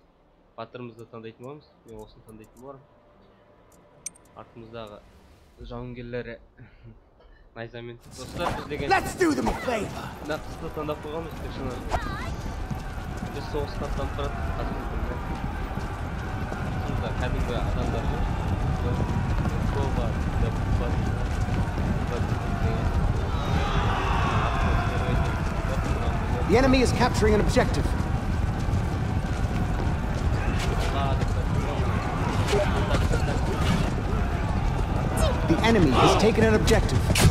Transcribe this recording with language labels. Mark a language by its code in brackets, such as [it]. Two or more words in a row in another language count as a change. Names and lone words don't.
[kk] Батырымызды таңдайтын боламыз. Мен осыны таңдайтын болармын. Артымыздағы жауынгерлері найзамен достар біз деген нақысты таңдап қойғанбыз. Біз соғысқа аттанып тұрады. Қасымызда кәдімгі адамдар жүр. [en] The enemy is capturing an objective. The enemy has taken an objective.